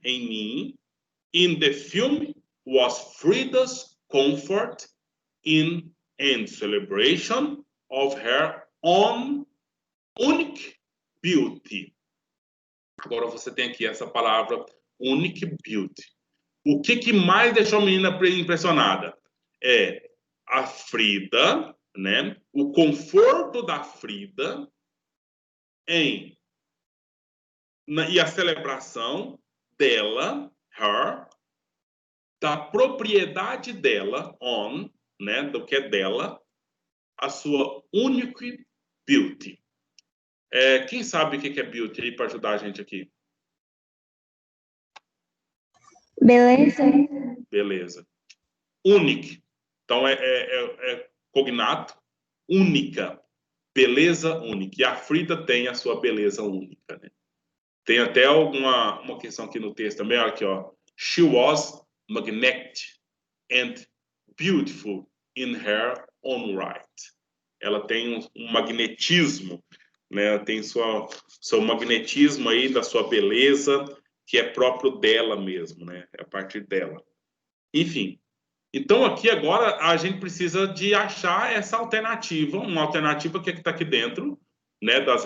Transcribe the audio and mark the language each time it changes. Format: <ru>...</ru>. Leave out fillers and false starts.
<en>Em mim, in the film was Frida's comfort in and celebration of her own unique beauty.</en> <pt>Agora você tem aqui essa palavra</pt> <en>unique beauty.</en> <pt>O que mais deixou a menina impressionada? É a Frida, né? O conforto da Frida e a celebração dela, her, da propriedade dela, on, né? Do que é dela, a sua</pt> <en>unique beauty.</en> <pt>Quem sabe o que é beauty aí para ajudar a gente aqui? Beleza? Beleza. Unique. Então é cognato, única. Beleza única. E a Frida tem a sua beleza única, né? Tem até uma questão aqui no texto também, olha aqui, ó.</pt> <en>She was magnetic and beautiful in her own right.</en> <pt>Ela tem um magnetismo, né? Tem seu magnetismo aí da sua beleza, que é próprio dela mesmo, né? É a partir dela. Enfim. Então, aqui agora, a gente precisa de achar essa alternativa, uma alternativa que está aqui dentro, né?</pt>